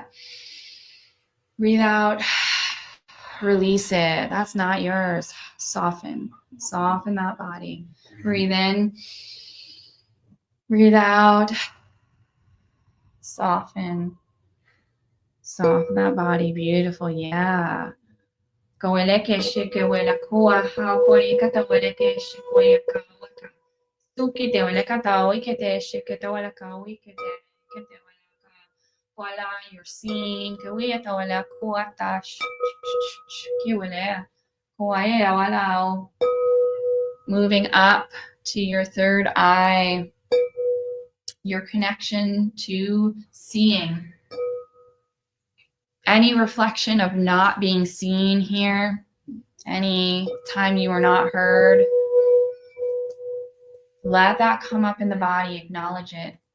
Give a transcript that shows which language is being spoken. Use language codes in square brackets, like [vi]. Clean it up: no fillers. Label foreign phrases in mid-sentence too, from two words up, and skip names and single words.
[en] Breathe out. Release it. That's not yours. Soften. Soften that body. Breathe in. Breathe out. Soften. Soften that body. Beautiful. Yeah. Kaweleke shike wela kua ha kori kata weleke shikoya kawaka. Suki te wele kata wikete shike te wela ka wikete kete wela ka. Voila, you're seeing kawia te wela kua ta ki wele. Kuaya wala. Moving up to your third eye, your connection to seeing. Any reflection of not being seen here, any time you were not heard, let that come up in the body, acknowledge it.